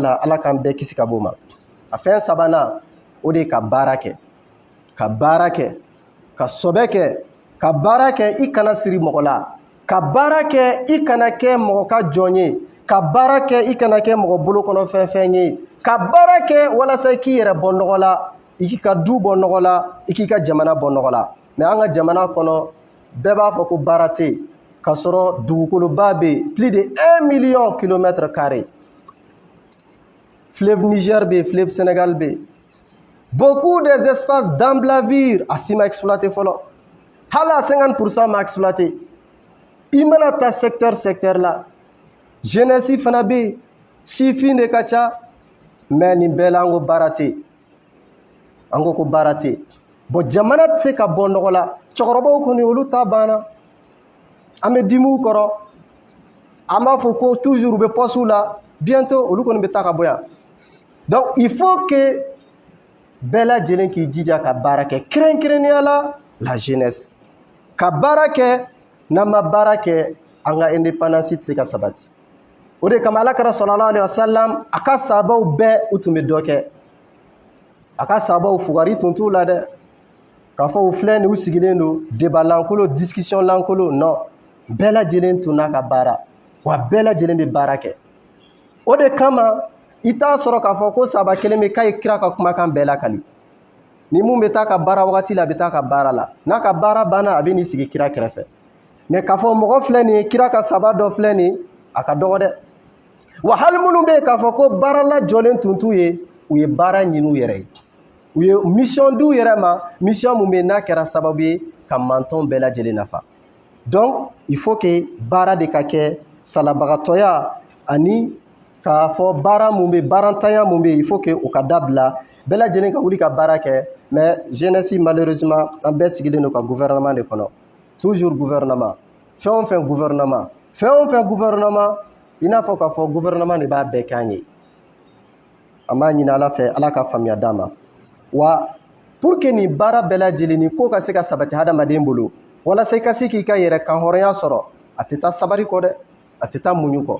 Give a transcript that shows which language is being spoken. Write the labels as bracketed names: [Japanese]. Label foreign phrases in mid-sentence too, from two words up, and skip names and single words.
[Bambara] la ala k'an bɛɛ kisi ka bɔ o ma a fɛn sabanan o de ye ka baara kɛ ka baara kɛ ka sɔbɛ kɛ ka baara kɛ i kana siri mɔgɔ la ka baara kɛ i kana kɛ mɔgɔ ka jɔn ye ka baara kɛ i kana kɛ mɔgɔ bolo kɔnɔ fɛn ye ka baara kɛ walasa i k'i yɛrɛ bɔ nɔgɔ la i k'i ka du bɔ nɔgɔ la i k'i ka jamana bɔ nɔgɔ la mais an ka jamana kɔnɔ bɛɛ b'a fɔ ko baara tɛ yen ka sɔrɔ dugukoloba bɛ yen [French] plus de 1 million kilomètres carrés [Bambara] fleuve Niger bɛ yen fleuve Sénégal bɛ yen [French] beaucoup des espaces d'emblavir [Bambara] a si ma exploité fɔlɔ hali a 50% ma exploité i mana ta secteur la jeunesse fana bɛ yen sifin de ka ca mais nin bɛɛ la an ko baara tɛ yen an ko baara tɛ yen bon jamana tɛ se ka bɔ nɔgɔ la cɛkɔrɔbaw kɔni olu ta banna an bɛ dimiw kɔrɔ an b'a fɔ ko toujours u bɛ poste la bientôt olu kɔni bɛ taa ka bɔ yan [French] donc il faut que [Bambara] bɛɛ lajɛlen k'i jija ka baara kɛ kɛrɛnkɛrɛnnenya la jeunesse ka baara kɛ n'an ma baara kɛ an ka indépendance tɛ se ka sabati o de kama alakira [Arabic] صلى الله عليه وسلم [Bambara] a ka sahabaw bɛɛ u tun bɛ dɔ kɛ a ka sahabaw fugari tun t'u la dɛ k'a fɔ u filɛ nin u sigilen don débat lankolon discussion lankolon non bɛɛ lajɛlen tun n'a ka baara wa bɛɛ lajɛlen bɛ baara kɛ o de kama i t'a sɔrɔ k'a fɔ ko sahaba kelen bɛ k'a ye kira ka kumakan bɛɛ lakali ni mun bɛ taa ka baara wagati la a bɛ taa ka baara la n'a ka baara banna a bɛ n'i sigi kira kɛrɛfɛ mais k'a fɔ mɔgɔ filɛ nin ye kira ka sahaba dɔ filɛ nin a ka dɔgɔ dɛ wa hali minnu bɛ yen k'a fɔ ko baara lajɔlen tun t'u ye u ye baara ɲini u yɛrɛ ye u ye mission d'u yɛrɛ ma mission mun bɛ yen n'a kɛra sababu ye ka mantɔn bɛɛ lajɛlen nafa [French] donc il faut que [Bambara] baara de ka kɛ salabagatɔya ani k'a fɔ baara mun bɛ baarantanya mun bɛ yen [French] il faut que [Bambara] o ka dabila bɛɛ lajɛlen ka wuli ka baara kɛ [French] mais jeunesse malheureusement [Bambara] an bɛɛ sigilen don ka gouvernement de kɔnɔ toujours gouvernement fɛn o fɛn gouvernement i n'a fɔ k'a fɔ gouvernement de b'a bɛɛ k'an ye an b'a ɲini ala fɛ ala ka faamuya d'an ma wa [French] pour que [Bambara] nin baara bɛɛ lajɛlen nin ko ka se ka sabati hadamaden bolo walasa i ka se k'i ka yɛrɛ kan hɔrɔnya sɔrɔ a tɛ taa sabari kɔ dɛ, a tɛ taa muɲu kɔ.